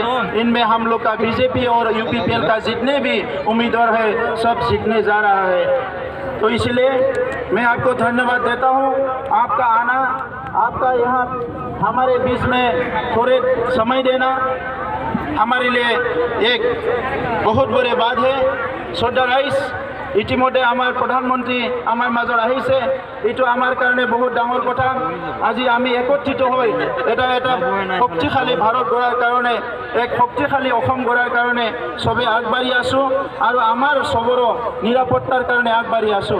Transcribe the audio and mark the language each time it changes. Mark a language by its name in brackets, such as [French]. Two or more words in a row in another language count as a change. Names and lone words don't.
[Hindi] इनमें हम लोग का बीजेपी और यूपीपीएल का जितने भी उम्मीदवार है, सब जीतने जा रहा है। तो इसलिए मैं आपको धन्यवाद देता हूँ। आपका आना, आपका यहाँ हमारे बीच में थोड़े समय देना हमारे लिए एक बहुत बड़ी बात है। [Assamese] श्रद्धा राइस ইতিমধ্যে আমাৰ প্ৰধানমন্ত্ৰী আমাৰ মাজত আহিছে। এইটো আমাৰ কাৰণে বহুত ডাঙৰ কথা। আজি আমি একত্ৰিত হৈ এটা শক্তিশালী ভাৰত গঢ়াৰ কাৰণে, এক শক্তিশালী অসম গঢ়াৰ কাৰণে সবে আগবাঢ়ি আছোঁ, আৰু আমাৰ সবৰ নিৰাপত্তাৰ কাৰণে আগবাঢ়ি আছোঁ।